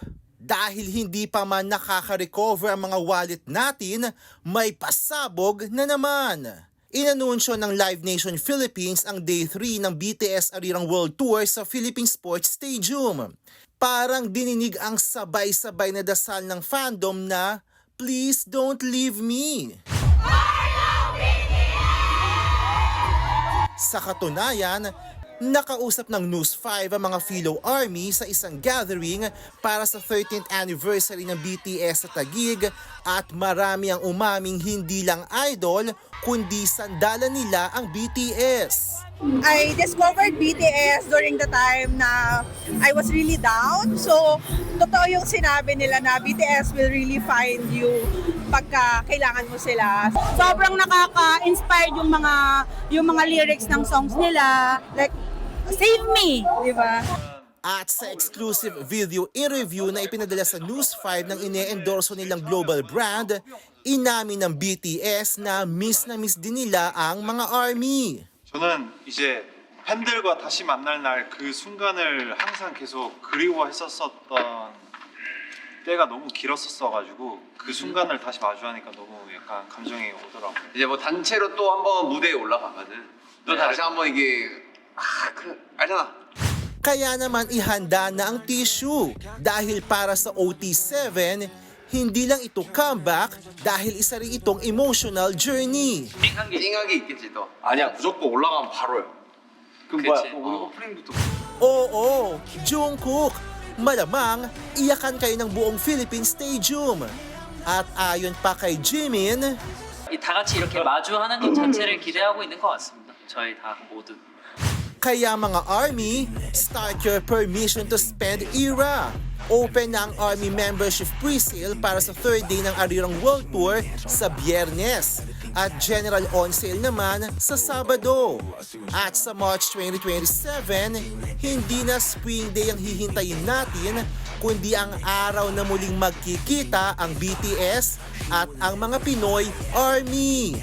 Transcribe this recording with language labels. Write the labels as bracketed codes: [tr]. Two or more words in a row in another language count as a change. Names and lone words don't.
[tl] Dahil hindi pa man nakaka-recover ang mga wallet natin, may pasabog na naman. Inanunsyo ng Live Nation Philippines ang Day 3 ng BTS Arirang World Tour sa Philippine Sports Stadium. Parang dininig ang sabay-sabay na dasal ng fandom na, [en] "Please don't leave me." [tl] Sa katunayan, nakausap ng News 5 ang mga Philo Army sa isang gathering para sa 13th anniversary ng BTS sa Taguig at marami ang umaming hindi lang idol kundi sandalan nila ang BTS. [en] I discovered BTS during the time na I was really down. So, [tl] totoo yung sinabi nila na BTS [en] will really find you [tl] pagka kailangan mo sila. Sobrang nakaka-inspire yung mga lyrics ng songs nila. [en] Like, save me, [tl] di ba? At sa exclusive video interview na ipinadala sa News 5 ng ine-endorso nilang global brand, inamin ng BTS na miss din nila ang mga ARMY. [ko] 저는 이제 팬들과 다시 만날 날 그 순간을 항상 계속 그리워했었던 때가 너무 길었었어가지고 그 순간을 다시 마주하니까 너무 약간 감정이 오더라고요. 이제 뭐 단체로 또 한번 무대에 올라가면은 또 다시 한번 이게 알잖아. [tl] Kaya naman ihanda na ang tissue dahil para sa OT7, hindi lang ito comeback dahil isa rin itong [en] emotional journey. [ko] 찡하게 있겠지 또. 아니야 무조건 올라가면 바로요. 그럼 뭐야? 그치. 우리 오프닝부터. [tl] Oo, Jungkook, malamang iyakan kayo ng buong Philippine Stadium. At ayon pa kay Jimin, [ko] 다 같이 이렇게 마주하는 것 자체를 기대하고 있는 것 같습니다. 저희 다 모두. [tl] kaya mga [en] ARMY, start your permission to spend era. [tl] Open na ang ARMY [en] membership pre-sale [tl] para sa [en] third day [tl] ng Arirang World Tour sa Biyernes at [en] general on sale [tl] naman sa Sabado. At sa March 2027, hindi na Spring Day ang hihintayin natin kundi ang araw na muling magkikita ang BTS at ang mga Pinoy ARMY.